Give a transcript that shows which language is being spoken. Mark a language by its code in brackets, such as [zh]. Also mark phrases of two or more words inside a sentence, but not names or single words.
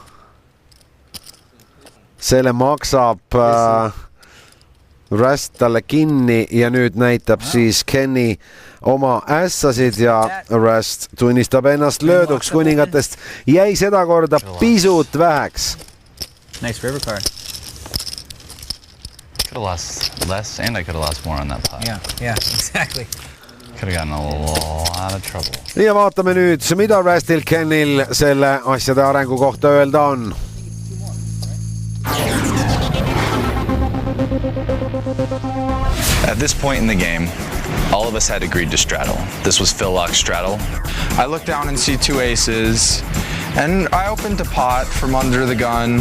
[et] Selle maksab Rast talle kinni ja nüüd näitab siis Kenny oma ässasid ja Rast tunnistab ennast lööduks. Kuningatest jäi seda korda pisut väheks. [en] Nice river card. Could have lost less and I could have lost more on that pot. Yeah, exactly. Could have gotten a lot of trouble. [et] Ja vaatame nüüd, mida Rastil Kennil selle asjade arengu kohta öelda on. [en] At this point in the game, all of us had agreed to straddle. This was Phil Lock's straddle. I look down and see 2 aces, and I opened a pot from under the gun.